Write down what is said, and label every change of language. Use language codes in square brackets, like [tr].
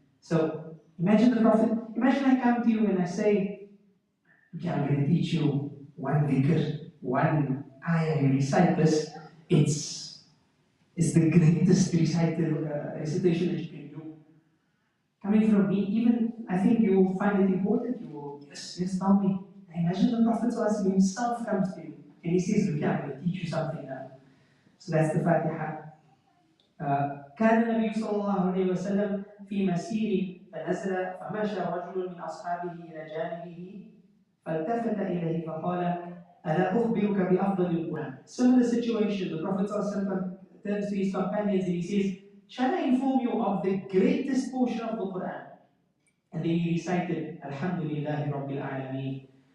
[en] So, imagine the Prophet, imagine I come to you and I say, okay, I'm going to teach you one dhikr, one ayah, you recite this, it's the greatest recitation that you can do. Coming from me, even I think you will find it important. You will, yes, tell me. And imagine the Prophet himself comes to you and he says, look, I'm going to teach you something now. So that's the Fatiha. [ar] كان النبي صلى الله عليه وسلم في مسير فنزل فمشى رجل من أصحابه إلى جانبه فالتفت إليه فقال ألا أخبرك بأفضل القرآن. [en] Similar situation, the Prophet turns to his companions and he says, shall I inform you of the greatest portion of the Quran? And then he recited, [ar] Alhamdulillah Rabbil Alameen.